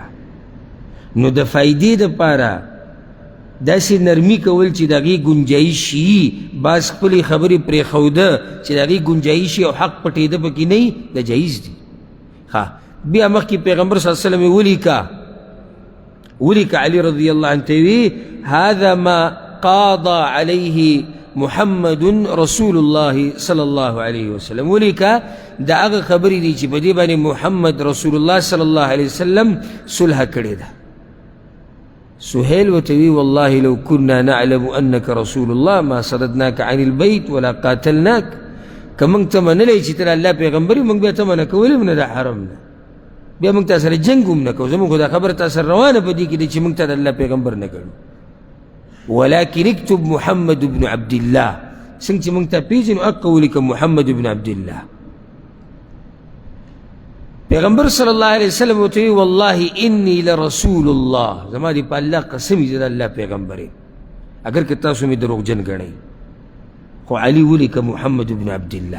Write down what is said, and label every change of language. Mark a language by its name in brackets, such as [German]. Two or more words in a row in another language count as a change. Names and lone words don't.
[Pashto] نو د فائدې دپاره داسې نرمي کول چې د هغې گنجایش وي، بعض خپلې خبرې پرېښوده چې د هغې گنجایش او حق پټېده پکې نه وي، دا جایز دي. بیا مخکې پیغمبر [Arabic] صلی الله علیه وسلم [Pashto] ولیکه علی [Arabic] رضی الله عنه [Pashto] ته وی [Arabic] هذا ما قاضى عليه محمد رسول الله صلی الله علیه وسلم. [Pashto] ولیکه دا هغه خبرې دي چې په دې باندې محمد رسول الله [Arabic] صلی الله علیه وسلم [Pashto] صلح کړې ده. سهیل ورته وی [Arabic] والله لو كنا نعلم انك رسول الله ما صددناك عن البيت ولا قاتلناك. [Pashto] که موږ ته منلی چې ته الله پیغمبر یې موږ بیا ته منع کولی هم نه د حرم نه، بیا موږ تا سره جنګ هم نه کوو. زموږ خو دا خبره تا سره روانه په دې کې دی چې موږ ته د الله پیغمبر نه ګڼو. [Arabic] ولكن اكتب محمد بن عبد الله. [Pashto] څنګه چې موږ ته پیژنو هغه ولیکه محمد بن عبد الله. [Arabic] پیغمبر صلی الله علیه وسلم [Pashto] ورته وی [Arabic] والله انی لرسول الله. [Pashto] زما دې په الله قسم چې د الله پیغمبر یم، اگر که تاسو مې دروغجن ګڼئ. خو علی ولیکه محمد بن عبد الله.